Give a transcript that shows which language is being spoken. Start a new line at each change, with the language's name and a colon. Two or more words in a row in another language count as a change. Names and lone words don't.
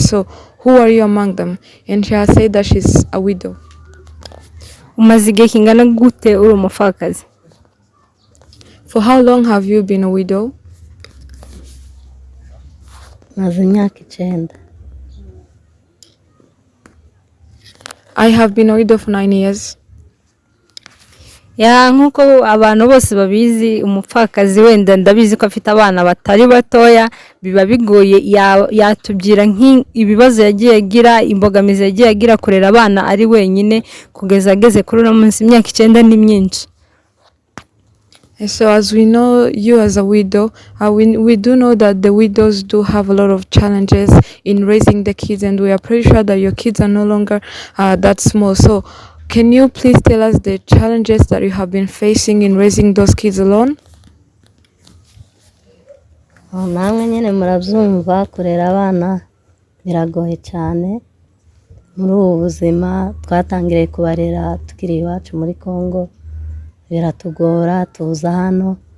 English: So who are you among them? And she has said that she's a widow.
Kinyarwanda: Umaze igihe kingana gute uri umupfakazi?
English: For how long have you been a widow?
Kinyarwanda: Maze imyaka 9.
English: I have been a widow for 9 years.
Kinyarwanda: ya nk'uko abantu bose babizi umupfakazi wenda ndabizi ko afite abana batari batoya biba bigoye yatubwira nk'ibibazo yagiye agira imbogamizi yagiye agira kurera abana ari wenyine kugeza ageze kuri uno munsi imyaka 9 ni myinshi.
English: So as we know you as a widow, we do know that the widows do have a lot of challenges in raising the kids, and we are pretty sure that your kids are no longer that small. So can you please tell us the challenges that you have been facing in raising those kids alone?
Kinyarwanda: namwe nyine murabyumva kurera abana biragoye cyane muri ubu buzima twatangiriye kubarera tukiri iwacu muri Congo biratugora tuza hano